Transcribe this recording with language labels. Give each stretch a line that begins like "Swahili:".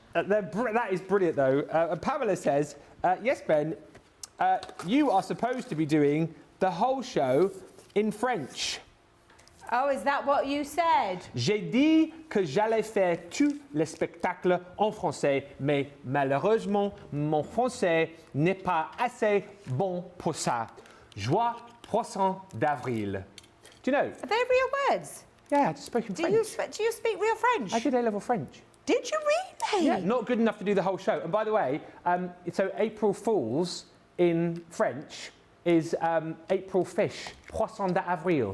English: That is brilliant, though. Pamela says, yes, Ben, you are supposed to be doing the whole show in French. Oh, is that what you said?
French: J'ai dit que j'allais faire tout le spectacle en français, mais malheureusement, mon français n'est pas assez bon pour ça. Joie Poisson d'Avril.
English: Do you know? Are they real words? Yeah, I just spoke in French. Do you speak real French? I did A-level French. Did you really? Yeah, not good enough to do the whole show. And by the way, so April Fools in French is April fish, Poisson d'Avril.